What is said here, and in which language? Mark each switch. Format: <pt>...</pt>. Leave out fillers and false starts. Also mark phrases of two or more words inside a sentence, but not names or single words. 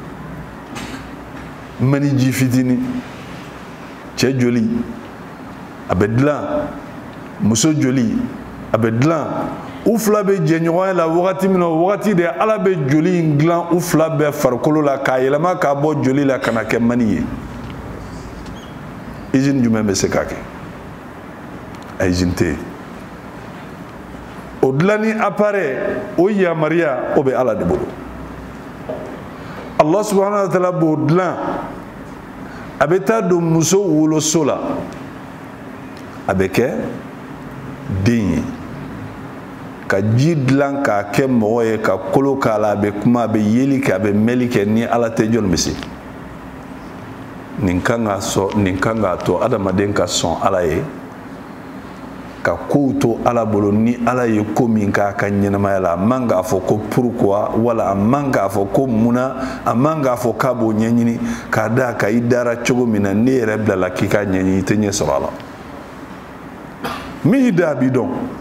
<bm>cɛ joli a bɛ dilan muso joli a bɛ dilan u fila bɛ jɛ ɲɔgɔnya la wagati min na o wagati de ala bɛ joli in dilan u fila bɛɛ farikolo la k'a yɛlɛma k'a bɔ joli la ka na kɛ mani ye usine jumɛn bɛ se k'a kɛ a usine tɛ yen o dilanni appareil o yamaruya o bɛ ala de bolo</bm> <ar>الله سبحانه وتعالى</ar> <bm>b'o dilan a bɛ taa don muso woloso la a bɛ kɛ den ye ka ji dilan k'a kɛ mɔgɔ ye ka kolo k'a la a bɛ kuma a bɛ yeli kɛ a bɛ mɛli kɛ ni ala tɛ jɔn bɛ se nin kan ka sɔn nin kan ka to adamaden ka sɔn ala ye ka kow to ala bolo ni ala ye ko min k'a ka ɲɛnamaya la a man k'a fɔ ko pourquoi wala a man k'a fɔ ko munna a man k'a fɔ k'a b'o ɲɛɲini k'a da ka i dara cogo min na ne yɛrɛ bilala k'i ka ɲɛɲini i tɛ ɲɛ sɔrɔ a la min y'i da a b'i dɔn</bm>